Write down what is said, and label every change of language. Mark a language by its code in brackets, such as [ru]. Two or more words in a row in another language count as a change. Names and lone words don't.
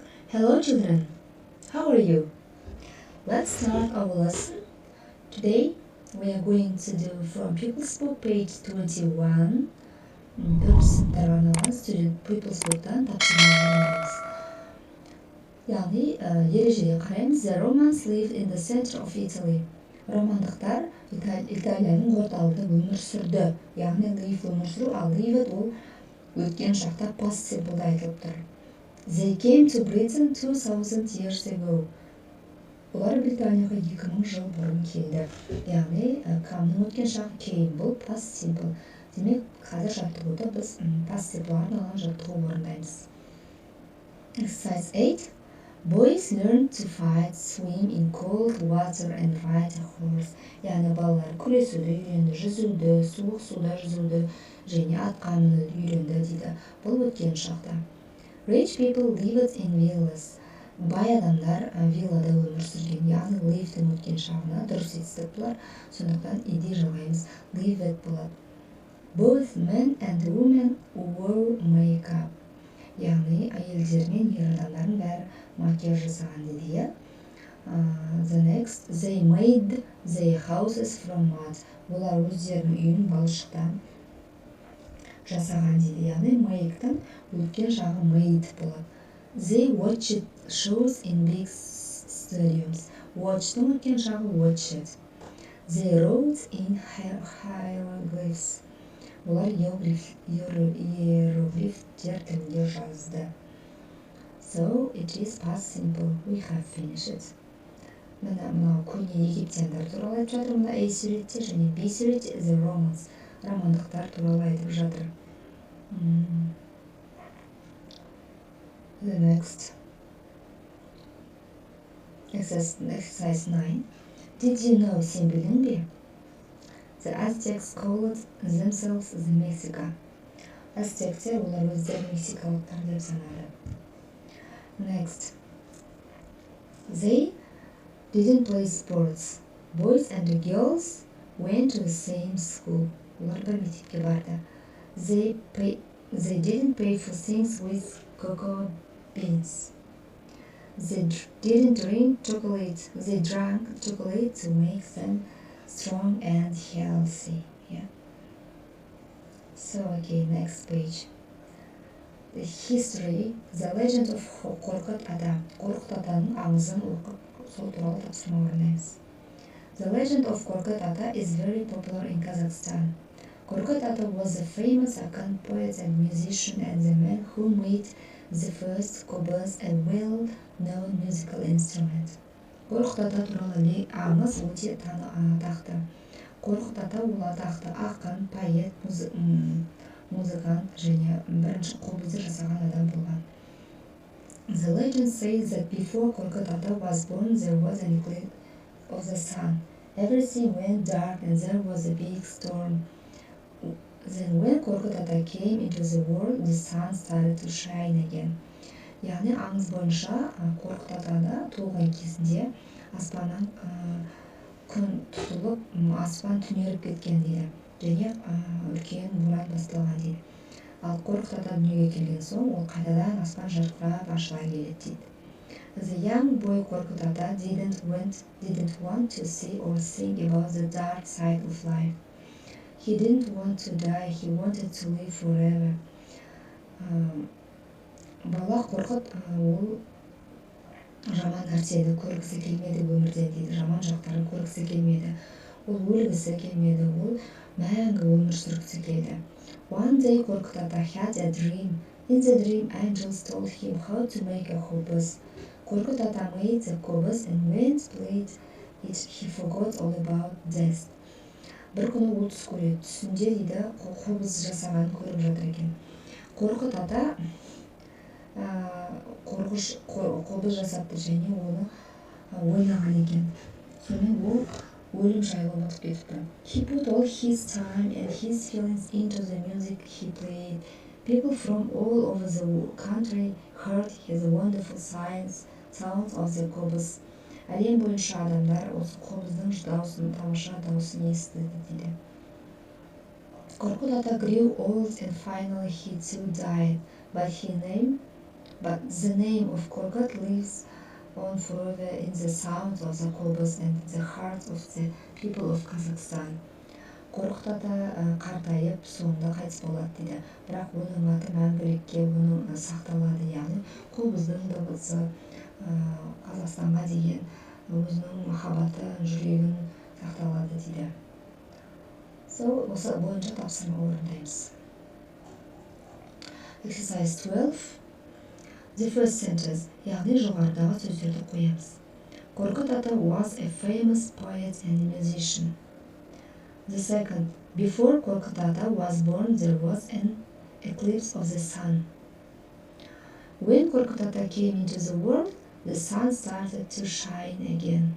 [en] Hello children, how are you? Let's start our lesson. Today we are going to do from People's Book page 21. [kk] Өрт арналған студент People's Book'тан тапсырма орындаймыз. Яғни ережеге қараймыз. [en] The Romans lived in the center of Italy. [kk] Романдықтар Италияның орталығында өмір сүрді. Яғни live өмір сүру, ал lived ол өткен шақта [en] past simple'да [kk] айтылып тұр. [en] They came to Britain 2000 years ago. [kk] Олар Британияға 2000 жыл бұрын келді. Яғни come'ның өткен шағы came, бұл [en] past simple. [kk] Демек, қазір жаттығуда біз [en] past simple'ға [kk] арналған жаттығу орындаймыз. [en] Exercise 8. Boys learn to fight, swim in cold water and ride a horse. [kk] Яғни балалар күресуді үйренді, жүзуді, суық суда жүзуді және атқа мінуді үйренді дейді. Бұл өткен шақта. [en] Rich people lived in villas. [kk] Бай адамдар виллада өмір сүрген. Яғни lived'ің өткен шағына дұрыс етістік бұлар. Сондықтан иде жалғаймыз. Lived болады. [en] Both men and women wore makeup. [kk] Яғни әйелдер мен ер адамдардың бәрі макияж жасаған дейді. [en] The next, they made their houses from mud. [kk] Олар өздерінің үйін балшықтан жасаған дейді. Яғни make'тің өткен жағы made болады. [en] They watched shows in big stadiums. [kk] Watch'тың өткен жағы watched. [en] They wrote in hieroglyphs. [kk] Олар иероглифтер тілінде жазды. [en] So it is past simple. We have finished. [kk] Мынау көне египтяндар туралы айтып жатыр. Мына A суретте және B суретте [en] the Romans. [kk] Романдықтар туралы айтып жатыр. [en] The next. Exercise 9. Did you know, [kk] сен білдің бе? [en] The Aztecs called themselves the Mexica. [kk] Aztecтер олар өздерін мексикалықтар деп санады. [en] Next. They didn't play sports. Boys and girls went to the same school. [kk] Олар бір мектепке барды. [en] They didn't pay for things with cocoa beans. They didn't drink chocolate. They drank chocolate to make them strong and healthy. Yeah. So okay, next page. The history, the legend of Qorqut Ata. [kk] Qorqut Ataның аңызын оқып, сол туралы тапсырма орындаймыз. [en] The legend of Qorqut Ata is very popular in Kazakhstan. Qorqut Ata was a famous Akan poet and musician and the man who made the first qobuz, a well-known musical instrument. [kk] Qorqut Ата туралы аңыз өте атақты. Qorqut Ата ол атақты ақын, поэт, музыкант және бірінші қобызды жасаған адам болған. [en] The legend says that before Qorqut Ata was born, there was an eclipse of the sun. Everything went dark and there was a big storm. Then when Qorqut Ata came into the world, the sun started to shine again. [kk] Яғни аңыз бойынша Qorqut Атада туылған кезінде аспаннан күн тұтылып, аспан түнеріп кеткен дейді. Және үлкен боран басталған дейді. Ал Qorqut Ата дүниеге келген соң, ол қайтадан аспан жарқырап ашыла келеді дейді. [en] The young boy Qorqut Ata didn't want to see or think about the dark side of life. He didn't want to die, he wanted to live forever. [kk] Бала Qorqut ол жаман нәрсені көргісі келмеді өмірден дейді. Жаман жақтарын көргісі келмеді. Ол өлгісі келмеді, ол мәңгі өмір сүргісі келді. [en] One day Qorqut Ata had a dream. In the dream, angels told him how to make a qobuz. Qorqut Ata made the qobuz and when played it, he forgot all about death. [kk] Бір күні ол түс көреді. Түсінде дейді қобыз жасағанын көріп жатыр екен. Qorqut Ата қобыз жасапты және оны ойнаған екен. Сонымен ол өлім жайлы ұмытып кетіпті. [en] He put all his time and his feelings into the music he played. People from all over the country heard his wonderful sounds of the qobuz. [kk] Әлем бойынша адамдар осы қобыздың дауысын, тамаша дауысын естіді дейді. [en] Qorqut Ata grew old and finally he too died, but but the name of Korkut lives on forever in the sound of the cobbles and the heart of the people of Kazakhstan. [kk] Қорқыт ата қартайып соңында қайтыс болады дейді, бірақ оның аты мәңгілікке оның сақталады, яғни қобыздың дыбысы Қазақстанға деген өзінің махаббаты, жүрегін сақталады дейді. Осы бойынша тапсырма орындаймыз. [en] Exercise 12. The first sentence, [kk] яғни жоғарыдағы сөздерді қоямыз. [en] Korkut Ata was a famous poet and musician. The second, before Korkut Ata was born, there was an eclipse of the sun. When Korkut Ata came into the world, the sun started to shine again.